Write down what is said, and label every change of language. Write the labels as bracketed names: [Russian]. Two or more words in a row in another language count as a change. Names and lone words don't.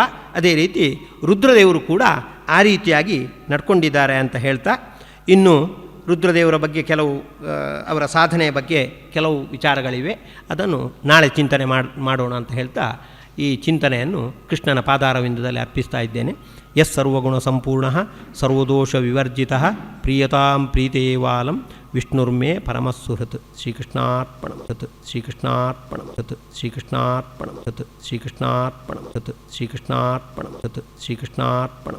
[Kannada] ಅದೇ ರೀತಿ ರುದ್ರದೇವರು ಕೂಡ ಆ ರೀತಿಯಾಗಿ ನಡ್ಕೊಂಡಿದ್ದಾರೆ ಅಂತ ಹೇಳ್ತಾ, ಇನ್ನು ರುದ್ರದೇವರ ಬಗ್ಗೆ ಕೆಲವು ಅವರ ಸಾಧನೆಯ ಬಗ್ಗೆ ಕೆಲವು ವಿಚಾರಗಳಿವೆ, ಅದನ್ನು ನಾಳೆ ಚಿಂತನೆ ಮಾಡೋಣ ಅಂತ ಹೇಳ್ತಾ ಈ ಚಿಂತನೆಯನ್ನು ಕೃಷ್ಣನ ಪಾದಾರವಿಂದದಲ್ಲಿ ಅರ್ಪಿಸ್ತಾ ಇದ್ದೇನೆ. [Sanskrit] ಯಸ್ ಸರ್ವಗುಣ ಸಂಪೂರ್ಣ ಸರ್ವದೋಷ ವಿವರ್ಜಿತ ಪ್ರಿಯತಾಂ ಪ್ರೀತೇವಾಲಂ ವಿಷ್ಣುರ್ಮೇ ಪರಮಸುಹೃತ್. ಶ್ರೀಕೃಷ್ಣಾರ್ಪಣಮತ್. ಶ್ರೀಕೃಷ್ಣಾರ್ಪಣಮತ್. ಶ್ರೀಕೃಷ್ಣಾರ್ಪಣಮತ್. ಶ್ರೀಕೃಷ್ಣಾರ್ಪಣಮತ್. ಶ್ರೀಕೃಷ್ಣಾರ್ಪಣಮತ್. ಶ್ರೀಕೃಷ್ಣಾರ್ಪಣ